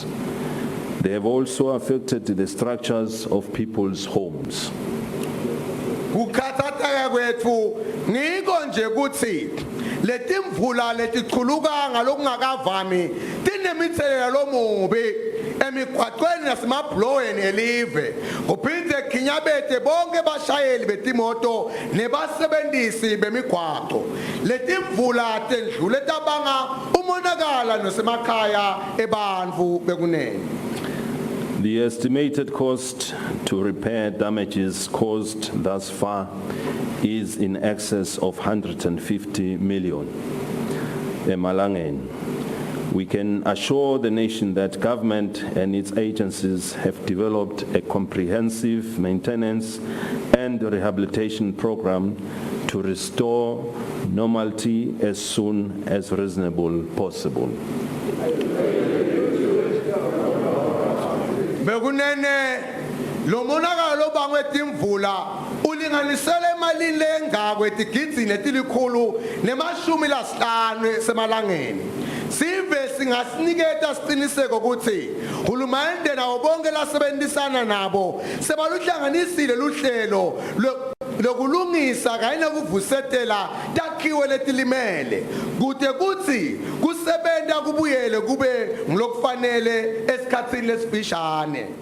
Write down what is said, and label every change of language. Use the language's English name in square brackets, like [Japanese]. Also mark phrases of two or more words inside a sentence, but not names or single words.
[English] They have also affected the structures of people's homes. [Swati] Ukhathatha kwethu ngiko nje kuthi letimvula letichuluka ngalokungakavami tinemithelo lomubi emigwaqweni nasemabhlowini elive uphinde khinyabete bonke bashayeli betimoto nebasebenzisi bemigwaqo letimvula tendlule tabanga umonakala nosemakhaya ebantfu bekunene. [English] The estimated cost to repair damages caused thus far is in excess of 150 million emalangeni. We can assure the nation that government and its agencies have developed a comprehensive maintenance and rehabilitation program to restore normality as soon as reasonable possible. [Swati] Bekunene lo monakalo bangwe timvula ulinganisele emalini lengako etigidzi netilikhulu nemashumi lasihlanu semalangeni. Sive singasiniketa siqiniseko ukuthi hulumende nawo bonke lasebenzisana nabo sebaluhlanganisile luhlelo lokulungisa kanye nokuvusetela takhiwe letilimele kude kuthi kusebenta kubuyele kube ngilokufanele esikhatsini lesifishane.